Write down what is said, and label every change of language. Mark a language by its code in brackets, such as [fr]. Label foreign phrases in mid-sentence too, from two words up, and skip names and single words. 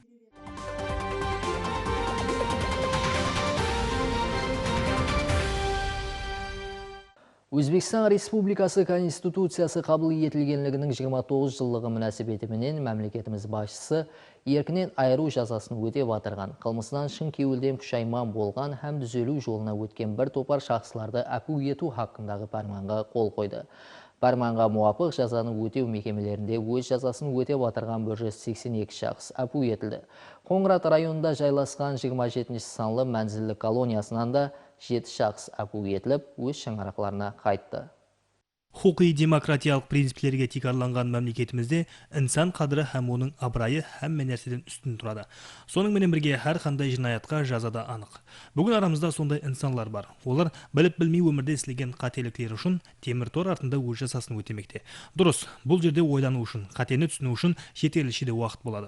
[kaa] Өзбекстан Республикасы Конституциясы қабыл етілгенлігінің 29 жылдығы мөнәсәбәтіменен мемлекетіміз басшысы еркінен айыру жазасын өтеп атырған, қылмысынан шын кеуілден пұшайман болған һәм түзелу жолына өткен бір топар шақсыларды әпу ету хақындағы парманға қол қойды. Парманға муафық жазаны өтеу мекемелерінде өз жазасын өтеп атырған 182 шақс әпу етілді. Қоңырат районында жайласқан 27 санлы мәнзілі колониясынан да 7 шақс әпу етіліп, өз шаңырақларына қайтты. Huquqiy demokratiyалық принциплерге тикарланған мемлекетімізде инсан қадірі һәм оның абырайы һәмме нәрседен үстін тұрады. Соның менен бірге һәр қандай жинаятқа жазада анық. Бүгін арамызда сондай инсанлар бар. Олар біліп білмей өмірде істеген қателіктері үшін темір тор артында өз жазасын өтемекте. Дұрыс, бұл жерде ойлану үшін, қатені түсіну үшін жетерліше де уақыт болады.